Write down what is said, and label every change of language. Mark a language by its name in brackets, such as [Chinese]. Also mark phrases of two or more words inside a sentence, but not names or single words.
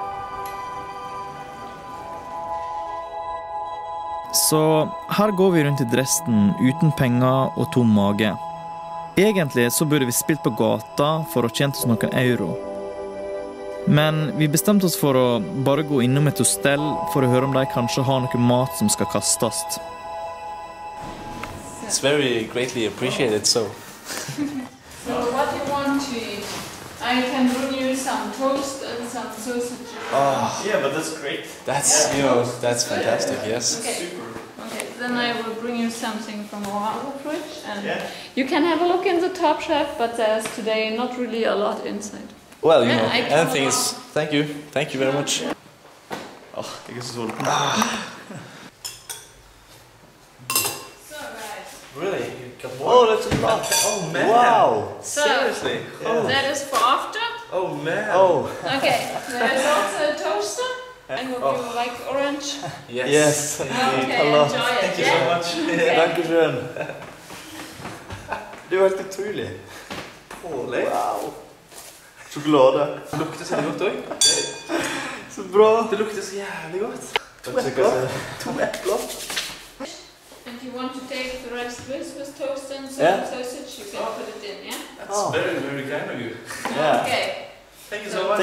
[Norwegian] Så her går vi rundt i Dresden uten penger og tom mage. Egentlig så burde vi spilt på gata for å tjene oss noen euro. Men vi bestemte oss for å bare gå innom et hostell for å høre om de kanskje har noe mat som skal kastes. [English] It's very greatly appreciated, so... So what do you want to eat? I can bring you some toast and some sausage. Oh, Yeah, but that's great. that's, you know, that's fantastic, yes. Okay. Okay, then I will bring you something from our other fridge. And you can have a look in the top shelf, but there's today not really a lot inside. Well, you Yeah, know, I can anything have a is... Thank you very much. [Norwegian] Jeg er så sulten. [English] So guys. Really? Oh, that's a lot. Oh man! Wow. So, Seriously? that is for after. Oh man! Oh. Okay, there's also a toaster. I hope you like orange. Yes. Okay, A lot. enjoy it. Thank you so much. Dankeschön. [Norwegian] Det var helt utrolig. Wow. Sjokolade. Det lukter så godt også. Så bra. Det lukter så jævlig godt. To epler. [English] And you want to take the rest with toast and some sausage, you can put it in, yeah? That's very, very kind of you. Yeah. Okay. Thank you so much.